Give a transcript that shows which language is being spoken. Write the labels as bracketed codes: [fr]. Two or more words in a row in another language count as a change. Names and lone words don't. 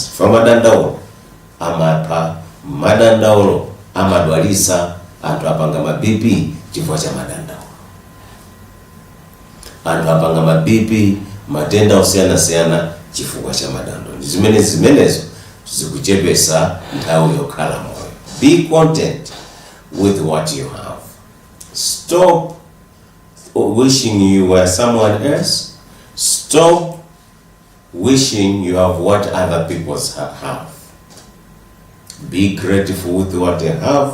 [ny] Fa madandaulo amapha, madandaulo amadwalisa, anthu apanga mabipi chifukwa cha madandaulo, anthu apanga mabipi, matenda osiyanasiyana chifukwa cha madandaulo. Zimenezo zikuchepesa nthawi yokhala moyo. [en] Be content with what you have. Stop wishing you were someone else. Stop wishing you have what other people have. Be grateful with what you have.